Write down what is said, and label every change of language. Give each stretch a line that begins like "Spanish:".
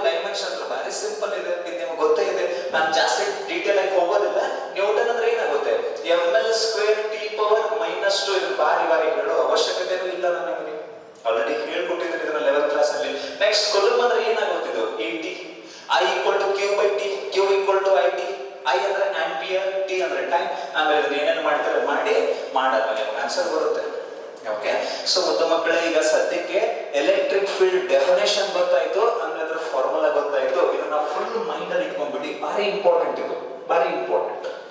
Kannada: Dimension ಬಾರಿ simple ಇದೆ, ಇದು ನಿಮಗೆ ಗೊತ್ತೇ ಇದೆ. ನಾನು ಜಾಸ್ತಿ ಡೀಟೇಲ್ ಆಗಿ ಹೋಗೋದಿಲ್ಲ. ನ್ಯೂಟನ್ ಅಂದ್ರೆ ಏನಾಗುತ್ತೆ? ml square T power -2. ಇದು ಬಾರಿ ಹೇಳೋ ಅವಶ್ಯಕತೆನೂ ಇಲ್ಲ ನನಗೆ, ಆಲ್ರೆಡಿ ಹೇಳ್ಕೊಟ್ಟಿದ್ದೀನಿ ಇದನ್ನ 11th ಕ್ಲಾಸ್ ಅಲ್ಲಿ. ನೆಕ್ಸ್ಟ್ ಕೂಲಂಬ್ ಅಂದ್ರೆ ಏನಾಗುತ್ತೆ? ಇದು AT.
English: I equal to Q by T, Q equal to IT.
Kannada: I ಅಂದ್ರೆ ಆಂಪಿಯರ್, T ಅಂದ್ರೆ ಟೈಮ್. ಆಮೇಲೆ ಇದನ್ನ ಏನೇನು ಮಾಡ್ತಾರೆ ಮಾಡಾದ್ಮೇಲೆ ಆನ್ಸರ್ ಬರುತ್ತೆ. ಓಕೆ. ಸೊ ಮುದ್ದು ಮಕ್ಕಳೇ, ಈಗ ಸದ್ಯಕ್ಕೆ ಎಲೆಕ್ಟ್ರಿಕ್ ಫೀಲ್ಡ್ ಡೆಫಿನೇಷನ್ ಗೊತ್ತಾಯ್ತು, ಅಂದ್ರೆ ಅದ್ರ ಫಾರ್ಮುಲಾ ಗೊತ್ತಾಯ್ತು. ಇದನ್ನ ಫುಲ್ ಮೈಂಡ್ ಅಲ್ಲಿ ಇಟ್ಕೊಂಡ್ಬಿಡಿ. ಭಾರಿ ಇಂಪಾರ್ಟೆಂಟ್ ಇದು, ಭಾರಿ ಇಂಪಾರ್ಟೆಂಟ್.